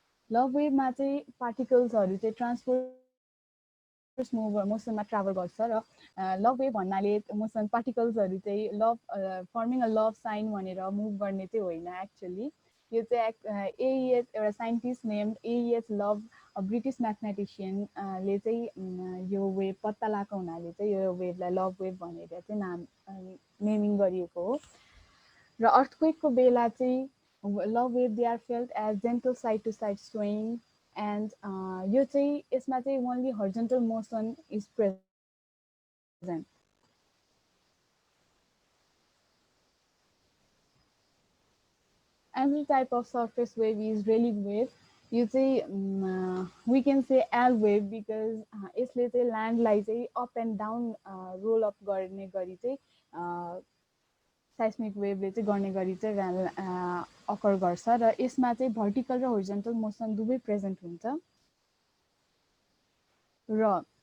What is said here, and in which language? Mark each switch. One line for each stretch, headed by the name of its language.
Nepali: Love वेभमा चाहिँ पार्टिकल्सहरू चाहिँ transfers मोसनमा travel गर्छ र लभ वेभ भन्नाले मोसन पार्टिकल्सहरू चाहिँ love farming a love sign भनेर मुभ गर्ने चाहिँ होइन. एक्चुअली यो चाहिँ एइएच एउटा साइन्टिस्ट नेम्ड एइएच लभ, ब्रिटिस म्याथमेटिसियनले चाहिँ यो वेभ पत्ता लगाएको हुनाले चाहिँ यो वेभलाई लभ वेभ भनेर चाहिँ नेमिङ गरिएको हो. र अर्थक्वेकको बेला चाहिँ
English: love wave, they are felt as gentle side to side swaying, and
Nepali: यो चाहिँ यसमा चाहिँ
English: only horizontal motion is present. Another type of surface wave is relief wave.
Nepali: यो चाहिँ
English: we can say L wave because
Nepali: यसले चाहिँ ल्यान्डलाई चाहिँ up and down roll up गर्ने गरी चाहिँ seismic वेभले चाहिँ गर्ने गरी चाहिँ अकर गर्छ र यसमा चाहिँ भर्टिकल र होरिजन्टल मोसन दुवै प्रेजेन्ट हुन्छ. र